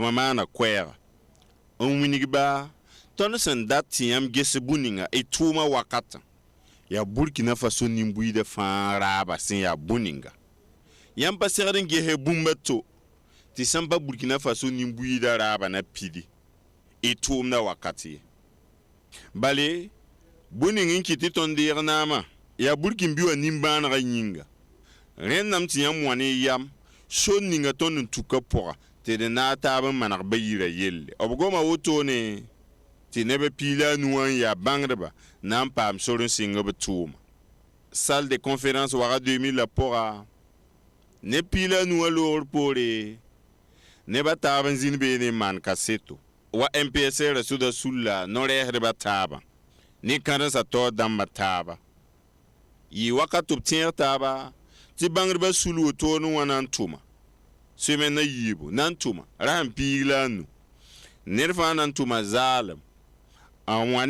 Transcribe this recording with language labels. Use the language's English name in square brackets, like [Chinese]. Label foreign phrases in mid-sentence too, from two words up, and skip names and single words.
[Mossi] maana koɛɛga n wingba tõnd sẽn dat tɩ yãmb ges bũ-ninga y tʋʋmã wakatã yaa burkina faso nin-buiidã fãa raaba sẽn yaa bũ-ninga yãmb pa segd n gese bũmba to tɩ sẽn pa burkina faso nin-buiidã raaba na pidi y tʋʋmda wakat ye bale bũ-ning n kɩ tɩ tõnd deeg naamã yaa burkin-bi wã nin-bãanegã yĩnga rẽndame tɩ yãmb wã ne yam sor ninga tõnd n tuka pʋga tɩ d na a taab n maneg ba yirã yelle b goma wotone tɩ neb piila a nuwã n yaa bãngdba na n paam sor n sɩng b tʋʋma [French] salle de conférence [Mossi] waga 2000 la pʋga ne piila nuwã loogr poore nebã taab n zĩnd beene n maan kaseto wa MPSR sʋda sulla no-rɛɛsdbã taabã ne kãdensã taoor dãmbã taaba yɩ wakat b tẽeg taaba tɩ bãngdbã sul wotone wã na n tʋma semaine na yiibu na n tʋma ra sẽn piig la a nu ned fãa na n tʋma zaalem n wã